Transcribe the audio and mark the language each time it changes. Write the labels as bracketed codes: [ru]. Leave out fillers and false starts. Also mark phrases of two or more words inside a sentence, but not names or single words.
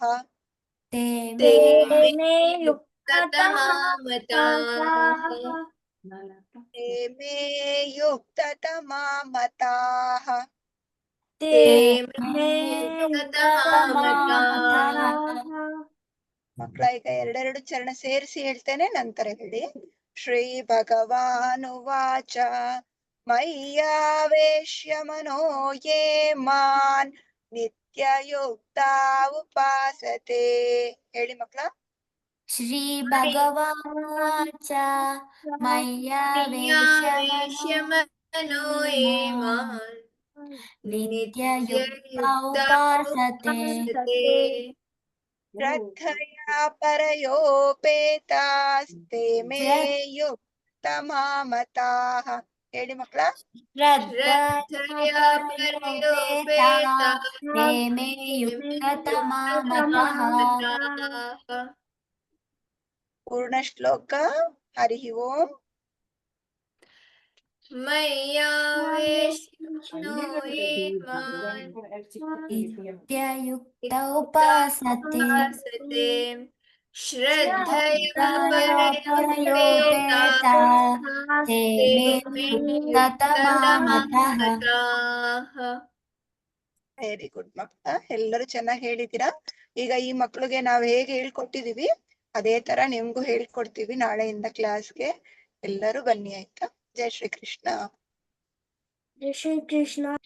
[sa] ते मे युक्ततमा मताः ते मे युक्ततमा मताः ते मे युक्ततमा मताः [kn] ಮಕ್ಕಳ ಈಗ ಎರಡೆರಡು ಚರಣ ಸೇರಿಸಿ ಹೇಳ್ತೇನೆ, ನಂತರ ಹೇಳಿ. [sa] ಶ್ರೀ ಭಗವಾನುವಾಚ ಮಯ್ಯಾವೇಶ್ಯ ಮನೋ ಯೇ ಮಾನ್ ನಿತ್ಯಯುಕ್ತಾ ಉಪಾಸತೆ. [kn] ಹೇಳಿ ಮಕ್ಕಳ. [sa] ಶ್ರೀ ಭಗವಾನುವಾಚ ಮಯ್ಯಾವೇಶ್ಯ मनो ये मान् ನಿತ್ಯಯುಕ್ತಾ ಉಪಾಸತೆ ಶ್ರದ್ಧಯಾ ಪರಯೋಪೇತಾಸ್ತೆ ಮೇ ಯುಕ್ತಮಾ ಮತಾಃ. [kn] ಹೇಳಿ ಮಕ್ಕಳ. [sa] श्रद्धया परयोपेता ತೇ ಮೇ ಯುಕ್ತತಮಾ ಮತಃ. [kn] ಪೂರ್ಣ ಶ್ಲೋಕ. [sa] ಹರಿ ಓಂ. मय्यावेश्यो ये मान् ನಿತ್ಯಯುಕ್ತ ಉಪಾಸತೆ श्रद्धया ಪರಯೋಪೇತಾ ತೇ ಮೇ ಯುಕ್ತತಮಾ ಮತಃ. [en] very good [kn] ಮಕ್ಕಳ, ಎಲ್ಲರೂ ಚೆನ್ನಾಗಿ ಹೇಳಿದ್ದೀರಾ. ಈಗ ಈ ಮಕ್ಕಳಿಗೆ ನಾವು ಹೇಗೆ ಹೇಳ್ಕೊಟ್ಟಿದೀವಿ ಅದೇ ತರ ನಿಮ್ಗೂ ಹೇಳ್ಕೊಡ್ತೀವಿ ನಾಳೆಯಿಂದ ಕ್ಲಾಸ್ಗೆ. ಎಲ್ಲರೂ ಬನ್ನಿ ಆಯ್ತಾ. ಜೈ ಶ್ರೀ ಕೃಷ್ಣ. ಜೈ ಶ್ರೀ ಕೃಷ್ಣ.